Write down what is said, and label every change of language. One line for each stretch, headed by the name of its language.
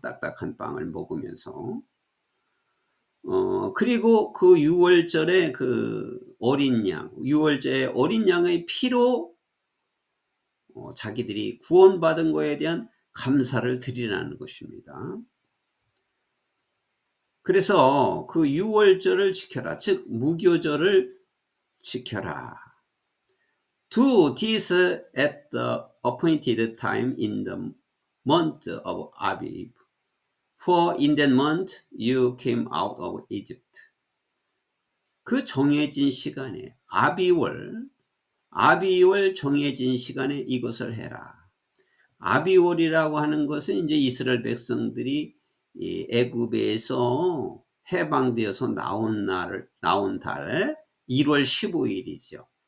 Korean: 딱딱한 빵을 먹으면서. 그리고 그 유월절에 그 어린 양, 유월절에 어린 양의 피로 자기들이 구원받은 거에 대한 감사를 드리라는 것입니다. 그래서 그 유월절을 지켜라. 즉 무교절을 지켜라.
English: Do this at the appointed time in the month of Aviv. For in that month you came out of Egypt.
Korean: 그 정해진 시간에 아비월 정해진 시간에 이것을 해라. 아비월이라고 하는 것은 이제 이스라엘 백성들이 애굽에서 해방되어서 나온 달 1월 15일이죠.